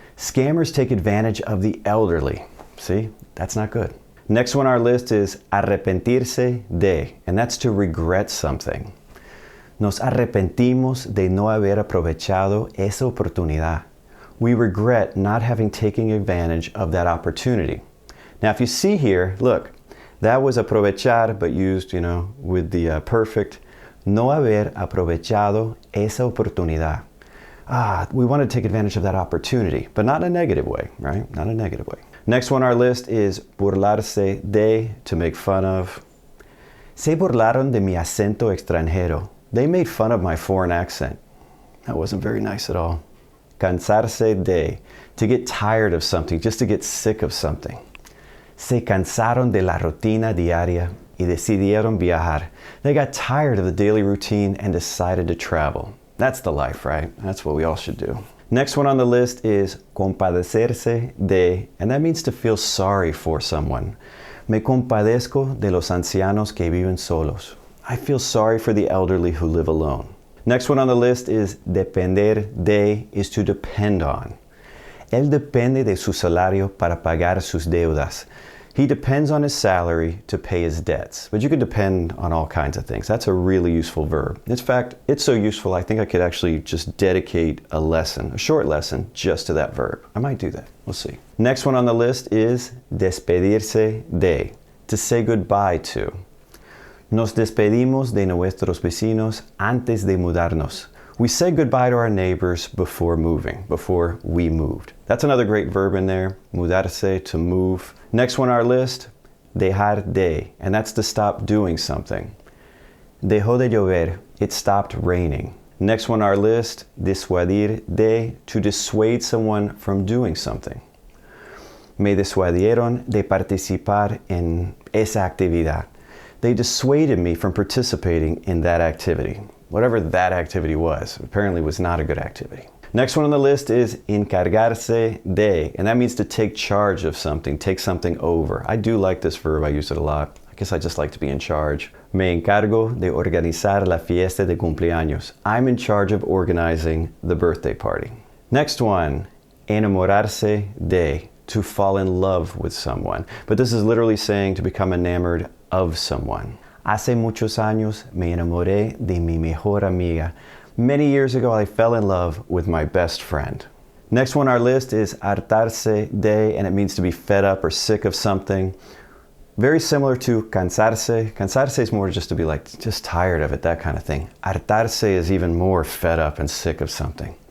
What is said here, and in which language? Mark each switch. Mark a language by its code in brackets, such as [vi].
[en] Scammers take advantage of the elderly. See, that's not good. Next one on our list is arrepentirse de, and that's to regret something. [es] Nos arrepentimos de no haber aprovechado esa oportunidad. [en] We regret not having taken advantage of that opportunity. Now, if you see here, look, that was aprovechar, but used, you know, with the perfect. [es] No haber aprovechado esa oportunidad. [en] We want to take advantage of that opportunity, but not in a negative way, right? Not in a negative way. Next one on our list is burlarse de, to make fun of. [es] Se burlaron de mi acento extranjero. [en] They made fun of my foreign accent. That wasn't very nice at all. Cansarse de, to get tired of something, just to get sick of something. [es] Se cansaron de la rutina diaria y decidieron viajar. [en] They got tired of the daily routine and decided to travel. That's the life, right? That's what we all should do. Next one on the list is compadecerse de, and that means to feel sorry for someone. [es] Me compadezco de los ancianos que viven solos. [en] I feel sorry for the elderly who live alone. Next one on the list is depender de, is to depend on. [es] Él depende de su salario para pagar sus deudas. [en] He depends on his salary to pay his debts. But you can depend on all kinds of things. That's a really useful verb. In fact, it's so useful, I think I could actually just dedicate a lesson, a short lesson, just to that verb. I might do that. We'll see. Next one on the list is despedirse de, to say goodbye to. [es] Nos despedimos de nuestros vecinos antes de mudarnos. [en] We say goodbye to our neighbors before moving, before we moved. That's another great verb in there, mudarse, to move. Next one on our list, dejar de, and that's to stop doing something. [es] Dejó de llover, [en] it stopped raining. Next one on our list, disuadir de, to dissuade someone from doing something. [es] Me disuadieron de participar en esa actividad. [en] They dissuaded me from participating in that activity. Whatever that activity was, apparently was not a good activity. Next one on the list is encargarse de, and that means to take charge of something, take something over. I do like this verb, I use it a lot. I guess I just like to be in charge. [es] Me encargo de organizar la fiesta de cumpleaños. [en] I'm in charge of organizing the birthday party. Next one, enamorarse de, to fall in love with someone. But this is literally saying to become enamored of someone. [es] Hace muchos años me enamoré de mi mejor amiga. [en] Many years ago, I fell in love with my best friend. Next one on our list is hartarse de, and it means to be fed up or sick of something. Very similar to cansarse. Cansarse is more just to be like, just tired of it, that kind of thing. Hartarse is even more fed up and sick of something.